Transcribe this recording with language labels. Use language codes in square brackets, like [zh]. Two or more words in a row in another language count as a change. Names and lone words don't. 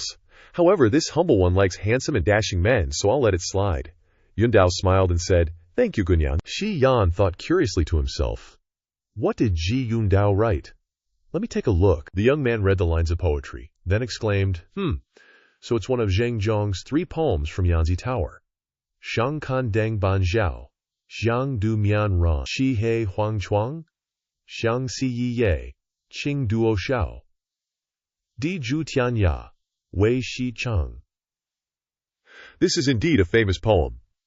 [en] However, this humble one likes handsome and dashing men, so I'll let it slide. Yundao smiled and said, Thank you, Gunyang. Xie Yan thought curiously to himself, What did Ji Yundao write? Let me take a look. The young man read the lines of poetry, then exclaimed, So it's one of Zheng Zhong's 3 poems from Yanzi Tower. [zh] 上残灯伴晓，霜独眠人，起合欢床，相思一夜，情多少，地角天涯，未是长. [en] This is indeed a famous poem.